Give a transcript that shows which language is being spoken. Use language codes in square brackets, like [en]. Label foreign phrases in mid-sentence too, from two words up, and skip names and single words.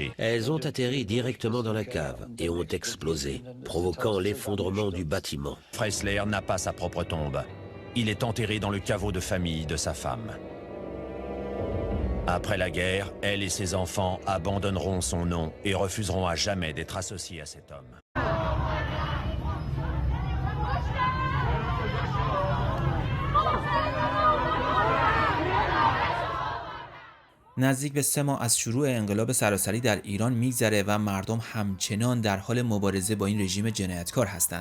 [fr] Elles ont atterri directement dans la cave et ont explosé, provoquant l'effondrement du bâtiment. Freisler n'a pas sa propre tombe. Il est enterré dans le caveau de famille de sa femme. Après la guerre, elle et ses enfants abandonneront son nom et refuseront à jamais d'être associés à cet homme. [fa] نزدیک به 3 ماه از شروع انقلاب سراسری در ایران میگذره و مردم همچنان در حال مبارزه با این رژیم جنایتکار هستند.